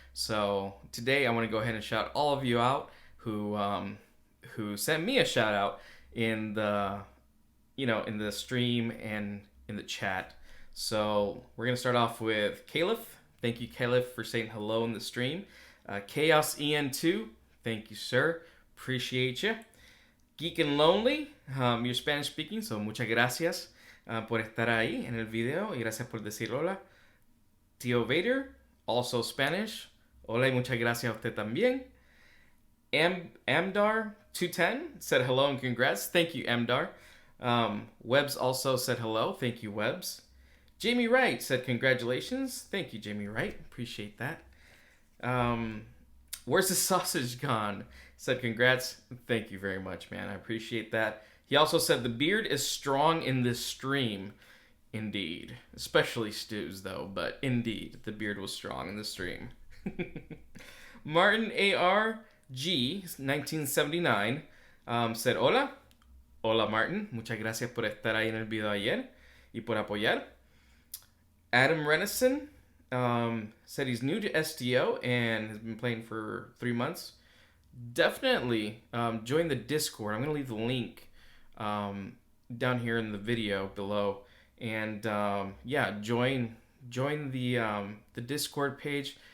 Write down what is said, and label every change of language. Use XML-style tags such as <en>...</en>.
<en>So today I want to go ahead and shout all of you out who sent me a shout out in the in the stream and in the chat. So we're gonna start off with Caliph. Thank you, Caliph, for saying hello in the stream. Chaos EN2, thank you, sir. Appreciate you. Geek and Lonely, you're Spanish speaking, so</en> <es>muchas gracias por estar ahí en el video y gracias por decir hola.</es> <en>Tío Vader, also Spanish.</en> <es>Hola y muchas gracias a usted también.</es> <en>Amdar210 said hello and congrats. Thank you, Amdar. Webs also said hello. Thank you, Webs. Jamie Wright said congratulations. Thank you, Jamie Wright. Appreciate that. Where's the sausage gone? Said congrats. Thank you very much, man. I appreciate that. He also said the beard is strong in this stream. Indeed. Especially Stu's, though, but indeed, the beard was strong in the stream. Martin ARG 1979 said hola. Hola, Martin.</en> <es>Muchas gracias por estar ahí en el video ayer y por apoyar.</es> <en>Adam Renison said he's new to SDO and has been playing for 3 months. Definitely join the Discord. I'm going to leave the link down here in the video below. And yeah, join the Discord page.</en>